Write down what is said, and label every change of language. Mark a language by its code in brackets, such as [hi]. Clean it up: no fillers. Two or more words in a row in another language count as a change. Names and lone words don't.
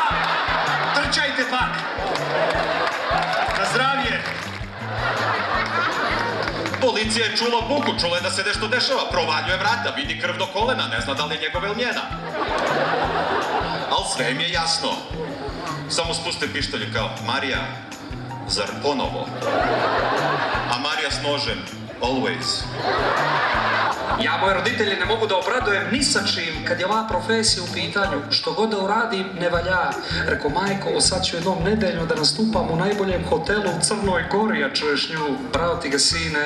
[sr] Трчајте пак! На здравје! Полиција е чула буку, чула е да се нешто дешава, проваљuje врата, види крв до колена, не зна дали е njegov или njena. Ал све им е јасно. Само спусте пиштолj и као, Марија, zar ponovo? A Marija s nožem, always. Ja moje roditelje ne mogu da obradujem ni sa čim kad je ova profesija u pitanju. Što god da uradim, ne valja. Reko, majko, sad ću jednom nedeljno da nastupam u najboljem hotelu u Crnoj Gori, a čuješ nju, bravo ti ga sine.